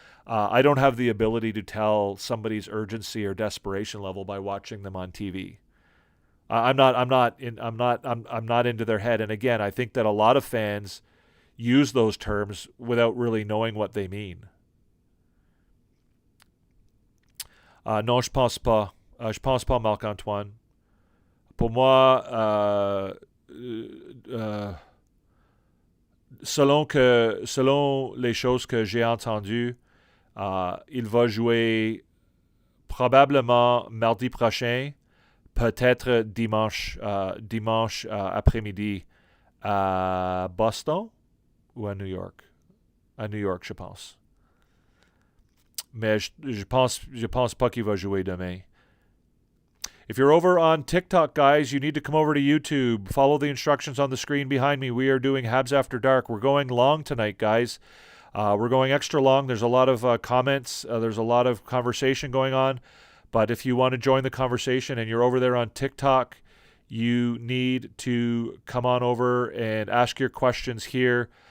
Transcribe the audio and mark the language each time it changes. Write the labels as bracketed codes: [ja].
[en] I don't have the ability to tell somebody's urgency or desperation level by watching them on TV. I'm not into their head. And again, I think that a lot of fans use those terms without really knowing what they mean. [fr] Non, je pense pas. Je pense pas, Marc-Antoine. Pour moi, selon les choses que j'ai entendues, il va jouer probablement mardi prochain, peut-être dimanche après-midi à Boston ou à New York. À New York, je pense. Mais je pense pas qu'il va jouer demain. [en] If you're over on TikTok, guys, you need to come over to YouTube. Follow the instructions on the screen behind me. We are doing Habs After Dark. We're going long tonight, guys. We're going extra long. There's a lot of comments. There's a lot of conversation going on. But if you want to join the conversation and you're over there on TikTok, you need to come on over and ask your questions here.